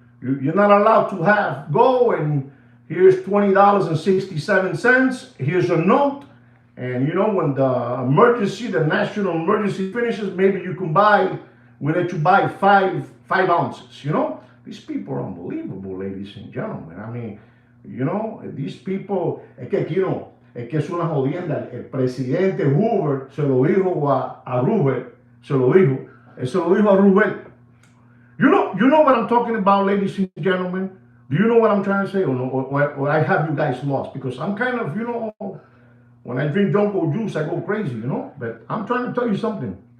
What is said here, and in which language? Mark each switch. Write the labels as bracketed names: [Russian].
[English] You're not allowed to have gold, and here's $20.67. Here's a note. And, you know, when the national emergency finishes, maybe you can we let you buy five ounces, you know. These people are unbelievable, ladies and gentlemen. I mean, you know, these people, [Spanish] es que es una jodienda. El presidente Hoover se lo dijo a Rubel. Se lo dijo a Rubel. [English] You know what I'm talking about, ladies and gentlemen? Do you know what I'm trying to say? Or I have you guys lost? Because I'm kind of, you know, when I drink Jonko juice, I go crazy, you know? But I'm trying to tell you something.